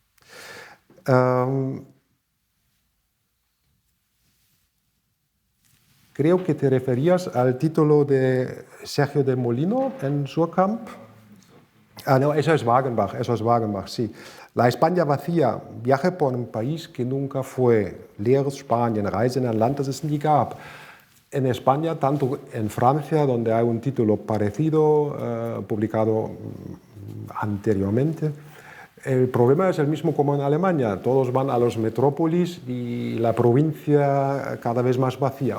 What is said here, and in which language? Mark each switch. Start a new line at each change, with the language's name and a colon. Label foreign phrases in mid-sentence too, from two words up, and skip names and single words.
Spanish: Creo que te referías al título de Sergio de Molino en Suhrkamp. No, eso es Wagenbach, sí. La España vacía, viaje por un país que nunca fue,
German: leeres Spanien, Reise in ein Land, das es nie gab.
Spanish: En España, tanto en Francia, donde hay un título parecido, publicado anteriormente, el problema es el mismo como en Alemania. Todos van a los metrópolis y la provincia cada vez más vacía.